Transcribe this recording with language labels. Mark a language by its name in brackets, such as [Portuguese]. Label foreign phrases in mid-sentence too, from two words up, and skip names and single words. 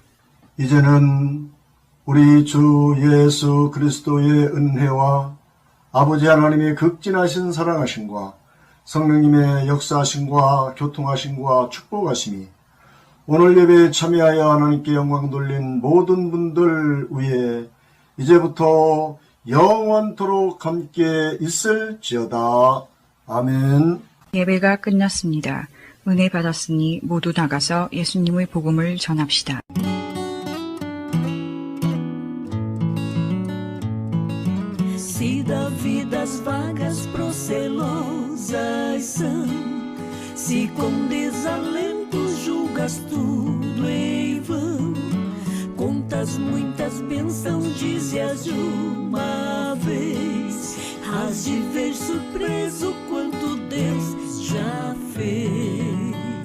[Korean] 이제는 우리 주 예수 그리스도의 은혜와 아버지 하나님의 극진하신 사랑하심과 성령님의 역사하심과 교통하심과 축복하심이 오늘 예배에 참여하여 하나님께 영광 돌린 모든 분들 위에 이제부터 영원토록 함께 있을지어다. 아멘. 예배가 끝났습니다. 은혜 받았으니 모두 나가서 예수님의 복음을 전합시다. [Portuguese] Se da vida as vagas procelosas são, se com desalento julgas tudo em vão, contas muitas bênçãos, dize-as de uma vez, hás de ver surpreso quanto Deus já fez.